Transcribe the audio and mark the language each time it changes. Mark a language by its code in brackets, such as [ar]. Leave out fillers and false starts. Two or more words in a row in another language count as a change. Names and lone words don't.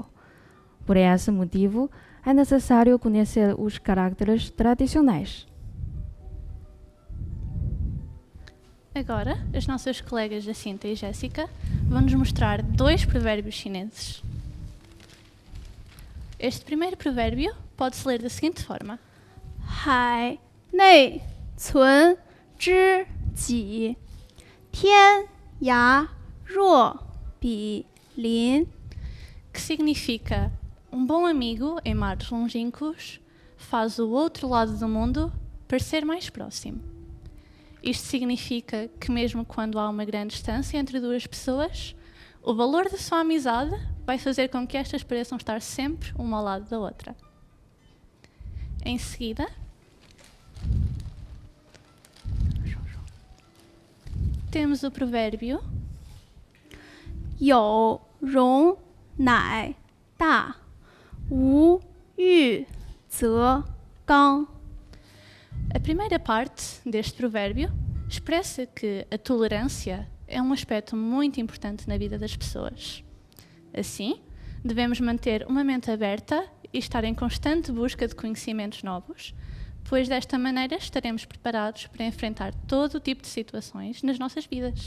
[pt] Por esse motivo, é necessário conhecer os caracteres tradicionais. Agora, as nossas colegas Jacinta e Jéssica vão nos mostrar 2 provérbios chineses. Este primeiro provérbio pode-se ler da seguinte forma: [zh] 海内存知己，天涯若比邻。 [pt] que significa um bom amigo em mares longínquos faz o outro lado do mundo parecer mais próximo. Isto significa que mesmo quando há uma grande distância entre duas pessoas, o valor da sua amizade vai fazer com que estas pareçam estar sempre uma ao lado da outra. Em seguida, temos o provérbio [zh] 有容乃大，无欲则刚。 [pt] A primeira parte deste provérbio expressa que a tolerância é um aspecto muito importante na vida das pessoas. Assim, devemos manter uma mente aberta e estar em constante busca de conhecimentos novos, pois desta maneira estaremos preparados para enfrentar todo o tipo de situações nas nossas vidas.